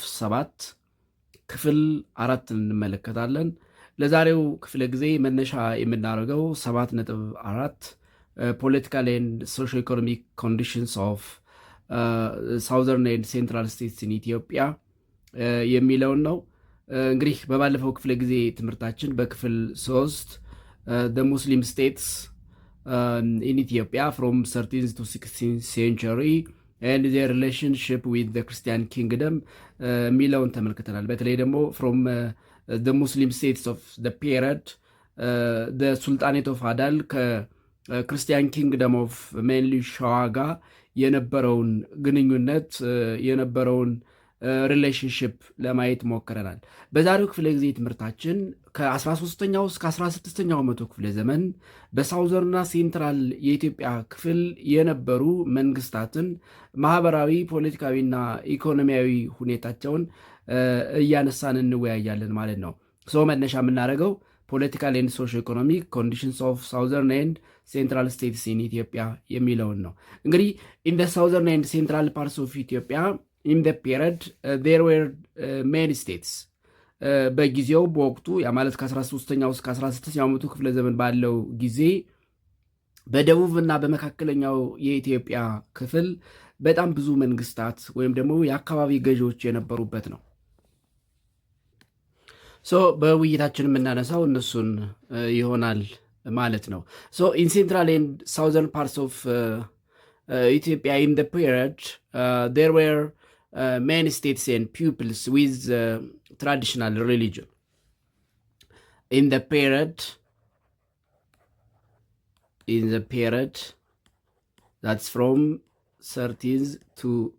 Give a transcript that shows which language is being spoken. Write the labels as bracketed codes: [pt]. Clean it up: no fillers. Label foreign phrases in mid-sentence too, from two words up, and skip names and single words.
[am] 7 ክፍል 4 እንመለከታለን። ለዛሬው ክፍለ ጊዜ መነሻ የምናደርገው 7.4 [en] political and socio economic conditions of southern and central states in Ethiopia [am] የሚለውን ነው። እንግዲህ በባለፈው ክፍለ ጊዜ ትምህርታችን በክፍል 3 [en] the Muslim states in Ethiopia from 13th to 16th century and their relationship with the Christian kingdom [am] ሚለውን ተመልክተናል። በተለይ ደግሞ [en] from the Muslim states of the period the Sultanate of Adal ከክርስቲያን kingdom of ሜንሊ ሸዋ [am] ጋር የነበረውን ግንኙነት የነበረውን ሪሌሽንሽፕ ለማየት ሞክረናል። በዛሬው ክፍለ ጊዜ ትምህርታችን ከ13ኛው እስከ 16ኛው መቶ ክፍለ ዘመን በሳውዘርና ሴንትራል የኢትዮጵያ ክፍል የነበሩ መንግስታትን ማህበራዊ፣ ፖለቲካዊና ኢኮኖሚያዊ ሁኔታቸውን እያነሳን እንወያያለን ማለት ነው። መነሻ የምናደርገው [en] political and socio economic conditions of southern and central states in Ethiopia [am] የሚለውን ነው። እንግዲህ [en] in southern and central parts of Ethiopia in the period there were many states [am] በጊዜው በወቅቱ ያ ማለት ከ13ኛው እስከ 16ኛው መቶ ክፍለ ዘመን ባለው ጊዜ በደቡብና በመካከለኛው የኢትዮጵያ ክፍል በጣም ብዙ መንግስታት ወይም ደግሞ የአካባቢ ገዢዎች የነበሩበት ነው። በውይይታችን የምናነሳው እነሱን ይሆናል ማለት ነው። [en] in central and southern parts of Ethiopia in the period there were many states and peoples with traditional religion. In the period that's from 13th to